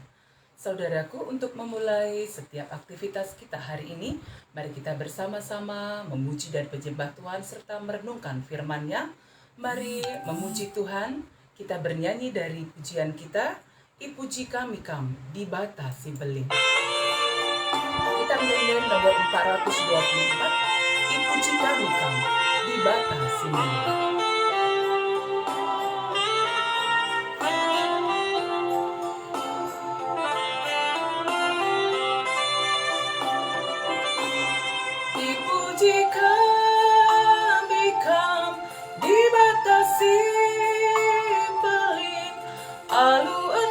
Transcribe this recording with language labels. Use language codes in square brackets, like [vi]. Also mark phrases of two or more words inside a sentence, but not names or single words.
[id] Saudaraku, untuk memulai setiap aktivitas kita hari ini, mari kita bersama-sama memuji dan menyembah Tuhan serta merenungkan firman-Nya. Mari memuji Tuhan, kita bernyanyi dari pujian kita, [btx] "Ipuji kami dibatasi beling." [id] Kita menyanyi nomor 424, [btx] "Ipuji kami dibatasi beling." Ipuji kami dibatasi beling, alu